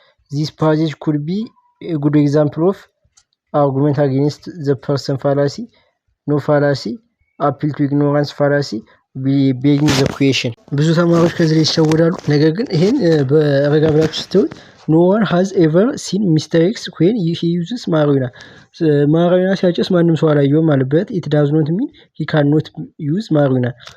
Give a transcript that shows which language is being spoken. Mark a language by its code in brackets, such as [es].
[en] This passage could be a good example of argument against the person fallacy, no fallacy, appeal to ignorance fallacy, begging the question. [am] ብዙ ተማሪዎች ከዚህ ላይ ይሸወዳሉ። ነገር ግን ይሄን በረጋ ብላችሁ ስትሉት [en] no one has ever seen mistakes when he uses marijuana. marijuana [am] ሲያጨስ ማንም ሰው አላየውም ማለት [en] it does not mean he cannot use marijuana.